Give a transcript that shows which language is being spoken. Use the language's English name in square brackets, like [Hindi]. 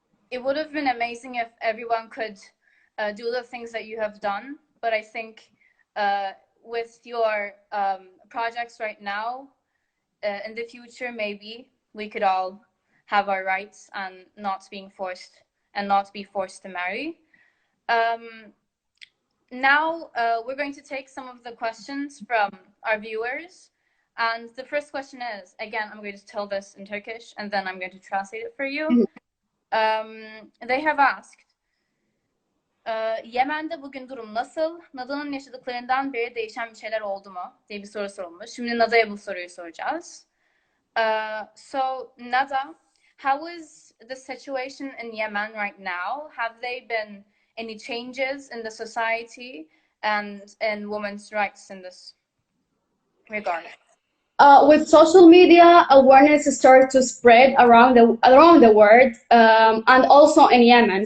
[English] It would have been amazing if everyone could do the things that you have done, but I think with your projects right now, in the future, maybe we could all have our rights and not be forced to marry. Now we're going to take some of the questions from our viewers. And the first question is, again, I'm going to tell this in Turkish and then I'm going to translate it for you. They have asked, [Turkish] Yemen'de bugün durum nasıl? Nada'nın yaşadıklarından beri değişen bir şeyler oldu mu? Diye bir soru sorulmuş. Şimdi Nada'ya bu soruyu soracağız. [English] So, Nada, how is the situation in Yemen right now? Have there been any changes in the society and in women's rights in this regard? With social media, awareness started to spread around the world, and also in Yemen.